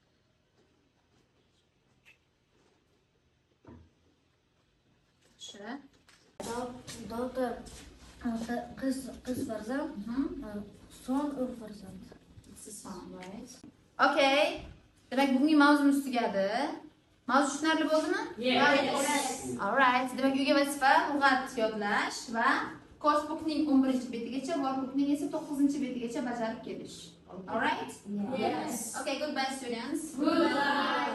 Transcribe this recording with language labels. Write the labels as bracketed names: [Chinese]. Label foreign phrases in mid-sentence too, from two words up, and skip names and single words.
[Uzbek] Yaxshi. Daughter qiz farzand, son o'g'il farzand. [English] This is fine, right? Okay. [Uzbek] Demak, bugungi mavzumiz tugadi. Mavzu tushunarli bo'ldimi? [English] Yes. Alright. [Uzbek] Demak, uyga vazifa lug'at yodlash va Coursebookning 11-betigacha, Workbookning esa 9-betigacha bajarib kelish. [English] Alright? Yes. Okay, goodbye students. Goodbye.